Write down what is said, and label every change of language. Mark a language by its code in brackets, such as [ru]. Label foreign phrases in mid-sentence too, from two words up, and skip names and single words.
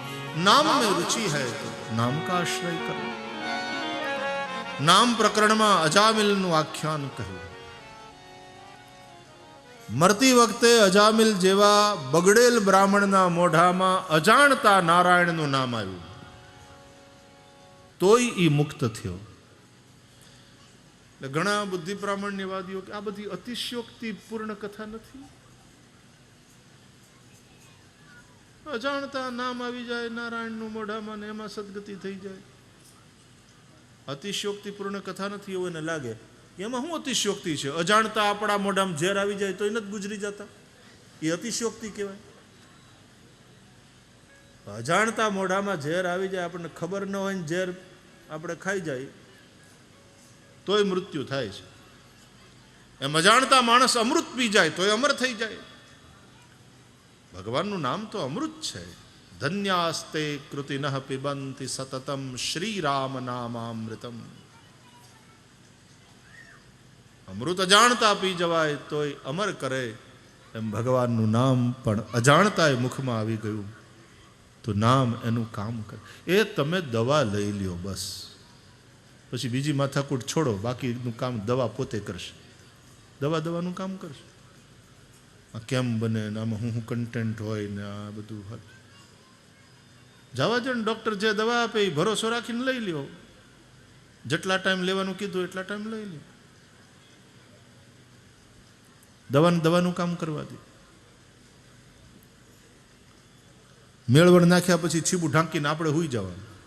[hi] नाम में रुचि है तो नाम का आश्रय करो। नाम प्रकरण में [gu] अजामिलનું આખ્યાન કહ્યું। મરતી વખતે અજામિલ જેવા બગડેલ બ્રાહ્મણના મોઢામાં અજાણતા નારાયણનું નામ આવ્યું તોય ઈ મુક્ત થયો। ઘણા બુદ્ધિ પ્રામાણ્યવાદીઓ કે આ બધી અતિશયોક્તિપૂર્ણ કથા નથી। અજાણતા નામ આવી જાય નારાયણનું મોઢામાં ને એમાં સદગતિ થઈ જાય। અતિશયોક્તિપૂર્ણ કથા નથી એવું એને લાગે। એમાં શું અતિશયોક્તિ છે? અજાણતા આપણા મોઢામાં ઝેર આવી જાય તો નથી ગુજરી જતા, એ અતિશયોક્તિ કહેવાય। અજાણતા મોઢામાં ઝેર આવી જાય, આપણે ખબર ન હોય ને ઝેર આપણે ખાઈ જાય તોય મૃત્યુ થાય છે। એમ અજાણતા માણસ અમૃત પી જાય તોય અમર થઈ જાય। ભગવાનનું નામ તો અમૃત છે। [sa] धन्यास्ते कृतिनः पिबन्ति सततम श्रीराम नामामृतम। [gu] અમૃત અજાણતા પી જવાય તોય અમર કરે એમ ભગવાનનું નામ પણ અજાણતાએ મુખમાં આવી ગયું તો નામ એનું કામ કરે। એ તમે દવા લઈ લ્યો બસ, પછી બીજી માથાકૂટ છોડો, બાકીનું કામ દવા પોતે કરશે। દવા દવાનું કામ કરશે। આ કેમ બને ને આમાં હું કંટેંટ હોય ને આ બધું જવા જો ડૉક્ટર જે દવા આપે એ ભરોસો રાખીને લઈ લ્યો। જેટલા ટાઇમ લેવાનું કીધું એટલા ટાઇમ લઈ લ્યો। દવાનું કામ કરવા દે। મેળવણ નાખ્યા પછી છીબું ઢાંકીને આપણે હુઈ જવાનું।